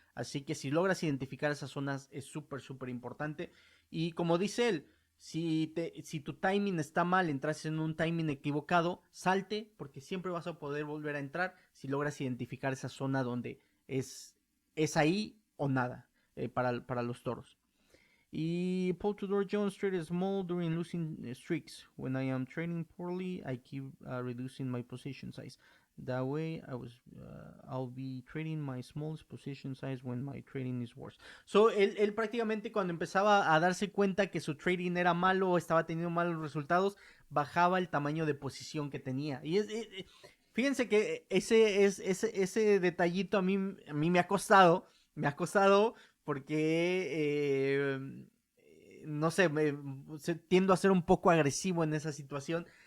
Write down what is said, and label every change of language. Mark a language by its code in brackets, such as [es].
[es] Así que si logras identificar esas zonas es súper, súper importante. Y como dice él, si tu timing está mal, entras en un timing equivocado, salte porque siempre vas a poder volver a entrar si logras identificar esa zona donde es ahí o nada para los toros. [en] Y Paul Tudor Jones traded small during losing streaks. When I am trading poorly, I keep reducing my position size. That way, I'll be trading my smallest position size when my trading is worse. [es] So, él prácticamente cuando empezaba a darse cuenta que su trading era malo o estaba teniendo malos resultados, bajaba el tamaño de posición que tenía. Y fíjense que ese detallito a mí me ha costado porque no sé, tiendo a ser un poco agresivo en esa situación,